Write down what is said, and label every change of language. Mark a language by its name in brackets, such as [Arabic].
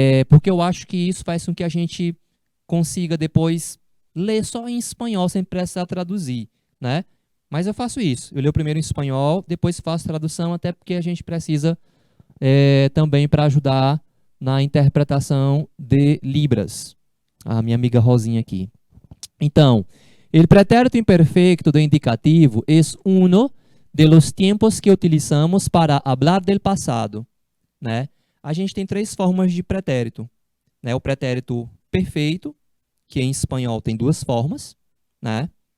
[Portuguese] Porque eu acho que isso faz com que a gente consiga depois ler só em espanhol, sem precisar traduzir, né? Mas eu faço isso. Eu leio primeiro em espanhol, depois faço tradução, até porque a gente precisa também para ajudar na interpretação de Libras. A minha amiga Rosinha aqui. [Spanish] Então, el pretérito imperfecto [Portuguese] do indicativo [Spanish] es uno de los tiempos que utilizamos para hablar del pasado, né? [Portuguese] A gente tem três formas de pretérito, né? O pretérito perfeito, que em espanhol tem duas formas, né?